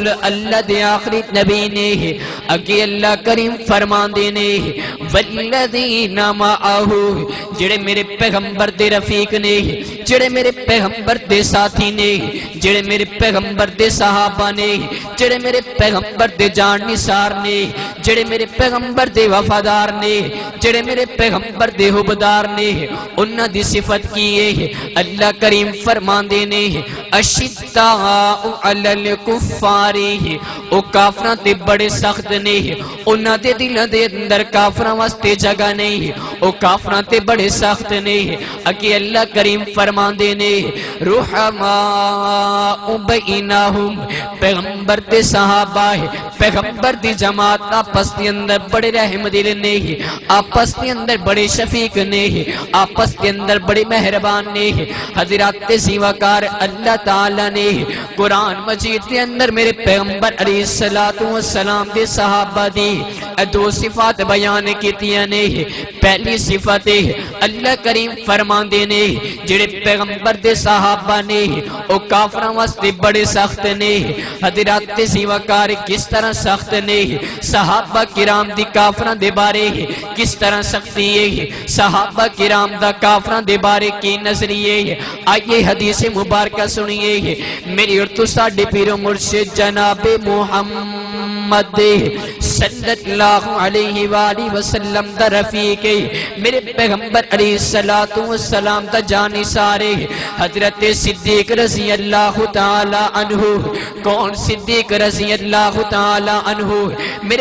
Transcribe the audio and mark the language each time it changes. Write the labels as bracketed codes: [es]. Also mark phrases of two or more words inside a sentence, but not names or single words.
[pa] اللہ دے آخری نبی نے اگے اللہ کریم فرمان دینے [ar] والذین معه [pa] جڑے میرے پیغمبر دے رفیق نے، جڑے میرے پیغمبر دے ساتھی نے، جڑے میرے پیغمبر دے صحابہ نے، جڑے میرے پیغمبر دے جان نثار نے، جڑے میرے پیغمبر دے وفادار نے، جڑے میرے پیغمبر دے حبدار نے، انہاں دی صفت کی ہے اللہ کریم فرمان دینے [ar] اشداء علی [pa] الکفار، او کافراں تے بڑے سخت نے، انہاں دے دلاں دے اندر کافراں واسطے جگہ نہیں او کافراں تے بڑے سخت نے اگے اللہ کریم فرماندے نے [ar] رحماء بینہم [pa] پیغمبر تے صحابہ پیغمبر دی جماعت آپس کے اندر بڑے رحم دل نے آپس کے اندر بڑے شفیق نے آپس کے اندر بڑے مہربان نے حضرات زیوکار اللہ تعالی نے قرآن مجید کے اندر میرے پیغمبر علیہ السلام دے صحابہ دی دو صفات بیان کیتیاں نے پہلی صفت اللہ کریم فرماندے نے جڑے پیغمبر دے صحابہ نے او کافراں واسطے بڑے سخت نے حضرات زیوکار کس طرح سخت نے صحابہ کرام دی کافراں دے بارے کس طرح سختی ہے صحابہ کرام دا کافراں دے بارے کی نظریے آئیے حدیث مبارکہ سنیے میری اور تو ساڈے پیر و مرشد جناب محمد [ar] صلی اللہ علیہ وآلہ وسلم [pa] دا رفیق میرے پیغمبر علیہ السلام دا جانی سارے حضرت صدیق [ar] رضی اللہ تعالی عنہ [pa] کون صدیق [ar] رضی اللہ تعالی عنہ [pa] میرے